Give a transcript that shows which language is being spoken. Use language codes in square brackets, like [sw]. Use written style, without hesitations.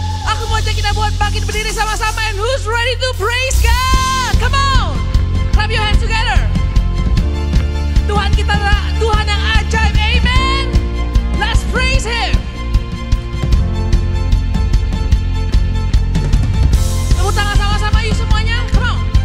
[id] Aku mau ajak kita buat bangkit berdiri sama-sama. [en] And who's ready to praise God? Come on, clap your hands together. [id] Tuhan kita adalah Tuhan yang ajaib, amen. [en] Let's praise Him. [id] Tepuk tangan sama-sama yuk semuanya, [en] come on.